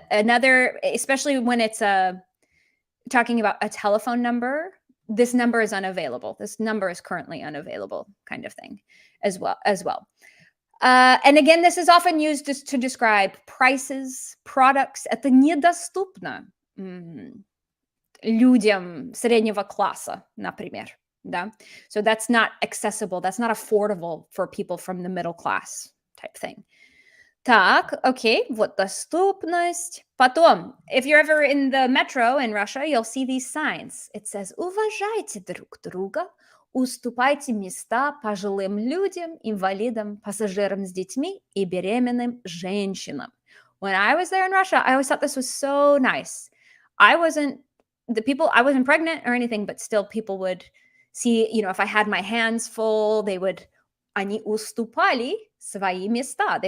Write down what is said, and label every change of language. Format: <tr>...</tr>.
<en>Another, especially when it's talking about a telephone number, this number is unavailable. This number is currently unavailable, kind of thing, as well. And again, this is often used to describe prices, products.</en> <ru>Это недоступно людям среднего класса, например. Да?</ru> <en>So that's not accessible. That's not affordable for people from the middle class type thing.</en> <ru>Так, окей, вот доступность. Потом,</ru> <en>if you're ever in the metro in Russia, you'll see these signs. It says,</en> <ru>уважайте друг друга, уступайте места пожилым людям, инвалидам, пассажирам с детьми и беременным женщинам.</ru> <en>When I was there in Russia, I always thought this was so nice. I wasn't pregnant or anything, but still people would see, if I had my hands full,</en> <ru>они уступали свои места.</ru>